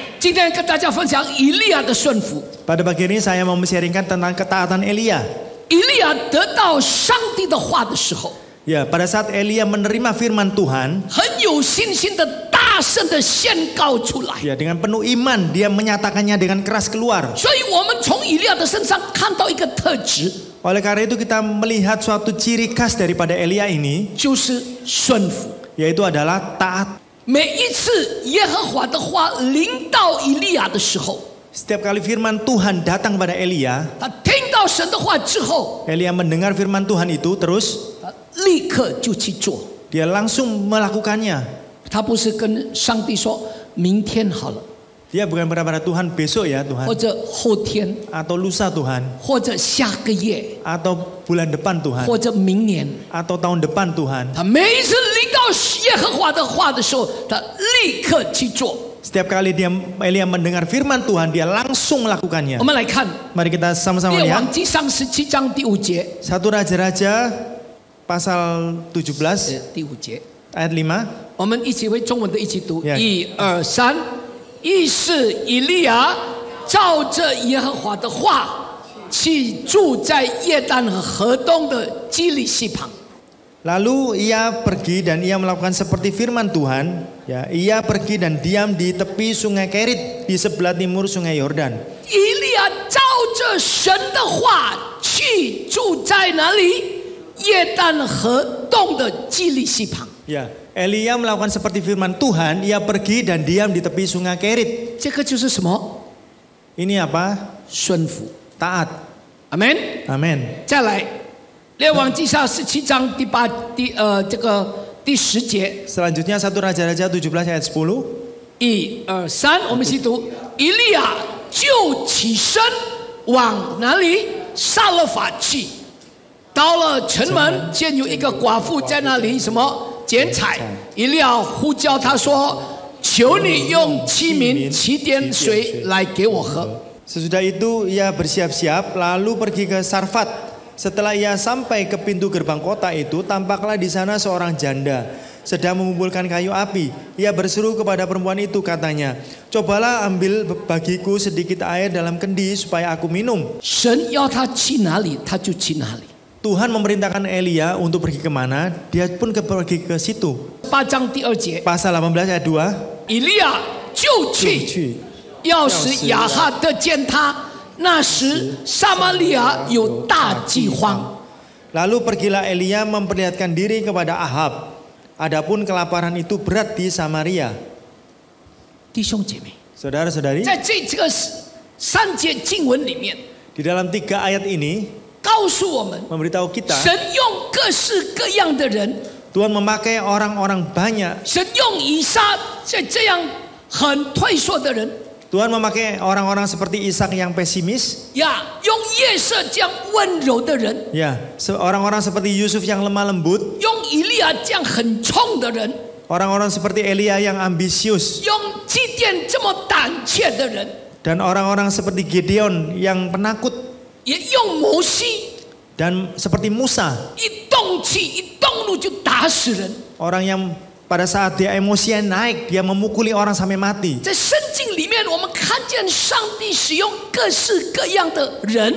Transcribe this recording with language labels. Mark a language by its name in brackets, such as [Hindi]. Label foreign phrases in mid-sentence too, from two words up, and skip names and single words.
[Chinese] 今天跟大家分享以利亚的顺服。 [Indonesian] Pada pagi ini saya mau sharingkan tentang ketaatan Elia. [Chinese] 以利亚得到上帝的话的时候， [Indonesian] Ya, pada saat Elia menerima firman Tuhan, [Chinese] 很有信心的大声的宣告出来。 [Indonesian] ya dengan penuh iman dia menyatakannya dengan keras keluar. [Chinese] 所以我们从以利亚的身上看到一个特质， [Indonesian] Oleh karena itu kita melihat suatu ciri khas daripada Elia ini, [Chinese] 就是顺服。 [Indonesian] yaitu adalah taat. [Chinese] 每一次耶和华的话临到以利亚的时候， [Indonesian] Setiap kali firman Tuhan datang pada Elia, [Chinese] 他听到神的话之后， [Indonesian] Elia mendengar firman Tuhan itu terus [Chinese] 他立刻就去做。 [Indonesian] dia langsung melakukannya. [Chinese] 他不是跟上帝说明天好了， [Indonesian] Dia bukan berkata pada Tuhan besok ya Tuhan, [Chinese] 或者后天， [Indonesian] atau lusa Tuhan, [Chinese] 或者下个月， [Indonesian] atau bulan depan Tuhan, [Chinese] 或者明年。 [Indonesian] atau tahun depan Tuhan. [Chinese] 他每一次临到耶和华的话的时候，他立刻去做。 [Indonesian] Setiap kali Elia mendengar firman Tuhan, dia langsung melakukannya. [Chinese] 我们来看 [Indonesian] Mari kita sama-sama [Chinese] 列 [Indonesian] lihat [Chinese] 王纪上17章第5节， [Indonesian] 1 Raja-Raja pasal 17 [Chinese] 第5节， [Indonesian] ayat 5. [Chinese] 我们一起为中文的一起读， [Indonesian] Yeah. [Chinese] 1、2、3。于是以利亚照着耶和华的话，去住在约旦河东的基利西旁。 [Indonesian] Lalu ia pergi dan ia melakukan seperti firman Tuhan. Ya, ia pergi dan diam di tepi sungai Kerit di sebelah timur sungai Yordan. [Chinese] 以利亚照着神的话去住在哪里？约旦河东的基利西旁。 [Indonesian] Ya, Elia melakukan seperti firman Tuhan. Ia pergi dan diam di tepi sungai Kerit. [Chinese] 这个就是什么？ [Indonesian] Ini apa? [Chinese] 顺服。 [Indonesian] Taat. [Chinese] 阿门。 [Indonesian] Amin. [Chinese] 再来，列王纪下17章第10节。 [Indonesian] Selanjutnya 1 Raja-Raja 17 ayat 10. [Chinese] 1、2、3，我们一起读。以利亚就起身往哪里？撒勒法去。到了城门，见有一个寡妇在那里什么捡柴。以利亚呼叫他说：“求你用器皿起点水来给我喝。” [Indonesian] Sesudah itu ia bersiap-siap lalu pergi ke Sarfat. Setelah ia sampai ke pintu gerbang kota itu, tampaklah di sana seorang janda sedang mengumpulkan kayu api. Ia berseru kepada perempuan itu, katanya, "Cobalah ambil bagiku sedikit air dalam kendi supaya aku minum." [Chinese] 神要他去哪里，他就去哪里。 [Indonesian] Tuhan memerintahkan Elia untuk pergi kemana, dia pun pergi ke situ. [Chinese] 8 章第2节， [Indonesian] Pasal 18 ayat 2. [Chinese] 以利亚就去，要使亚哈得见他。那时撒玛利亚有大饥荒。 [Indonesian] Lalu pergilah Elia memperlihatkan diri kepada Ahab. Adapun kelaparan itu berat di Samaria. [Chinese] 弟兄姐妹， [Indonesian] Saudara-saudari, [Chinese] 在这个3节经文里面， [Indonesian] di dalam 3 ayat ini [Chinese] 告诉我们， [Indonesian] memberitahu kita [Chinese] 神用各式各样的人， [Indonesian] Tuhan memakai orang-orang banyak. [Chinese] 神用以撒这样很退缩的人， [Indonesian] Tuhan memakai orang-orang seperti Ishak yang pesimis. [Chinese] 呀，用约瑟这样温柔的人， [Indonesian] Ya, orang-orang seperti Yusuf yang lemah lembut. [Chinese] 用以利亚这样很冲的人， [Indonesian] Orang-orang seperti Elia yang ambisius. [Chinese] 用基甸这么胆怯的人， [Indonesian] Dan orang-orang seperti Gideon yang penakut. [Chinese] 也用摩西 [Indonesian] Dan seperti Musa. [Chinese] 一动气一动怒就打死人。 [Indonesian] Orang yang pada saat dia emosinya naik, dia memukuli orang sampai mati. [Chinese] 在圣经里面，我们看见上帝使用各式各样的人，